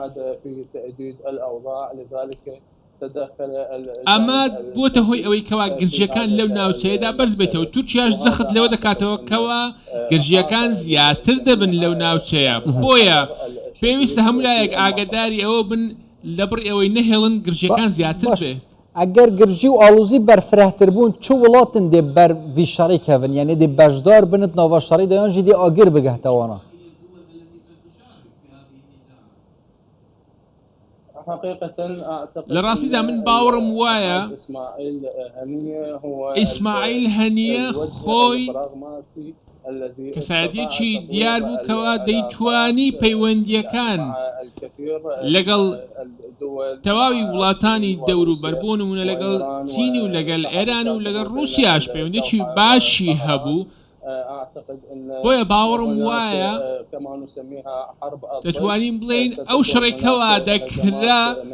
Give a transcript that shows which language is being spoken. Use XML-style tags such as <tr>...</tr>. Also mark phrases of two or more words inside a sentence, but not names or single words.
<ckb>ئەمە بۆتە هۆی ئەوەی کەوا گرژیەکان لەو ناوچەیەدا بەرز بێتەوە تورکیاش زەخت لەوە دەکاتەوە کەوا گرژیەکان زیاتر دەبن لەو ناوچەیە بۆیە پێویستە هەموو لایەک ئاگاداری ئەوە بن لە بڕی ئەوەی نەهێڵن گرژیەکان زیاتر بێ ئەگەر گرژی و ئاڵوزی بەرفرەتر بوون</ckb> <ku>چ وڵاتن دێ بەر ڤی شەڕی کەون یعنی دێ بەشدار بنت ناوە شەڕی دەیانژی دێ ئاگر بگەهتەوانە</ku> <ar>حقيقة أعتقد</ar> <ckb>لراسيدا من باورم وايا</ckb> <ar>إسماعيل هنية هو</ar> <ckb>إسماعيل هنية خوي</ckb> <ar>البراغماتي الذي</ar> <ckb>کەسایەتیەکی دیار بوو کەوا دەیتوانی پەیوەندیەکان لەگەڵ تەواوی وڵاتانی دەور و بەربوون ومونە لەگەڵ چین و لەگەڵ ئێران و لەگەڵ رووسیاش پەیوەندێکی باشی هەبوو بۆیە باوەڕم وایە دەتوانین بڵێین ئەو شەڕێکەوە دەکرا</ckb>